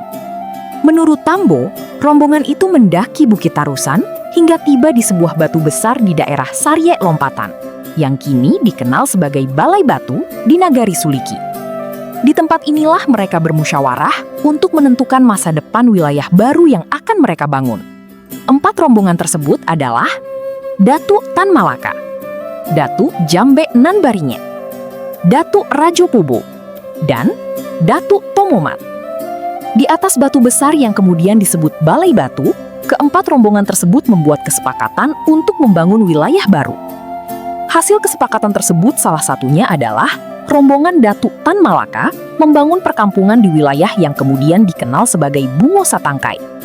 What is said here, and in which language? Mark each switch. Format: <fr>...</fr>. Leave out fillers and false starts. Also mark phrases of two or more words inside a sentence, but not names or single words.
<id>Menurut Tambo, rombongan itu mendaki Bukit Tarusan hingga tiba di sebuah batu besar di daerah Saryek Lompatan, yang kini dikenal sebagai Balai Batu di Nagari Suliki. Di tempat inilah mereka bermusyawarah untuk menentukan masa depan wilayah baru yang akan mereka bangun. 4 rombongan tersebut adalah Datuk Tan Malaka, Datuk Jambe Nan Baringet, Datuk Rajo Pubo, dan Datuk Tomomat. Di atas batu besar yang kemudian disebut Balai Batu, keempat rombongan tersebut membuat kesepakatan untuk membangun wilayah baru. Hasil kesepakatan tersebut salah satunya adalah rombongan Datuk Tan Malaka membangun perkampungan di wilayah yang kemudian dikenal sebagai Bungo Satangkai.</id>